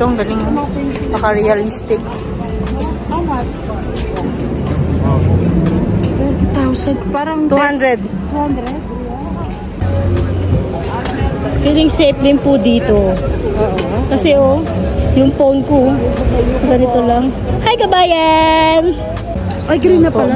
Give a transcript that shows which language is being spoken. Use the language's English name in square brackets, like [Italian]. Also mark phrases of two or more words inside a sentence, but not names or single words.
[Filipino] Ang galing. Naka-realistic. [English] How much? 1,000. [Filipino] Parang 200. 200? [English] Feeling safe [Filipino] din po dito. Kasi yung phone ko, ganito lang. Hi, kabayan! Ay, green na pala.